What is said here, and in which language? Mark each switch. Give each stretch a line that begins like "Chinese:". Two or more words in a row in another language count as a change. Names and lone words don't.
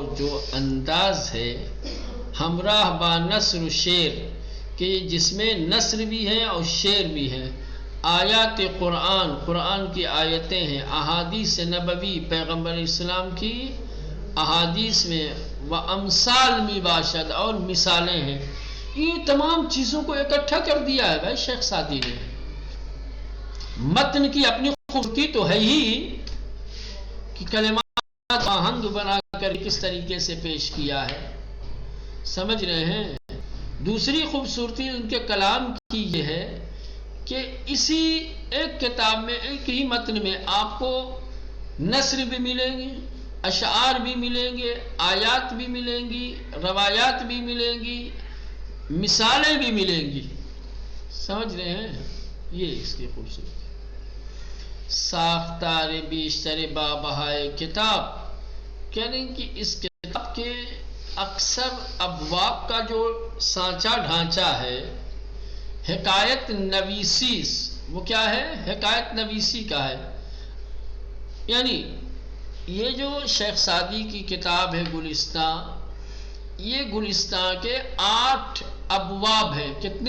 Urdu: جو انداز ہے،
Persian: ہمراہ با نثر و شعر،
Urdu: کہ جس میں نثر بھی ہے اور شعر بھی ہے، آیات قرآن کی آیتیں ہیں، احادیث نبوی پیغمبر اسلام کی احادیث میں،
Persian: و امثال می باشد،
Urdu: اور مثالیں ہیں، یہ تمام چیزوں کو اکٹھا کر دیا ہے بھائی شیخ سعدی نے۔ متن کی اپنی خوبصورتی تو ہے ہی کہ کلمات آہنگ بنا کر کس طریقے سے پیش کیا ہے، سمجھ رہے ہیں؟ دوسری خوبصورتی ان کے کلام کی یہ ہے کہ اسی ایک کتاب میں، ایک ہی متن میں آپ کو نثر بھی ملیں گے، اشعار بھی ملیں گے، آیات بھی ملیں گی، روایات بھی ملیں گی، مثالیں بھی ملیں گی، سمجھ رہے ہیں؟ یہ اس کی خوبصورتی۔
Persian: ساختار بیشتر بابہائے کتاب،
Urdu: کہہ رہے ہیں کہ اس کتاب کے اکثر ابواب کا جو سانچہ ڈھانچہ ہے حکایت نویسی، وہ کیا ہے؟ حکایت نویسی کا ہے، یعنی یہ جو شیخ سعدی کی کتاب ہے گلستان، یہ گلستان کے 8 ابواب ہیں، کتنے؟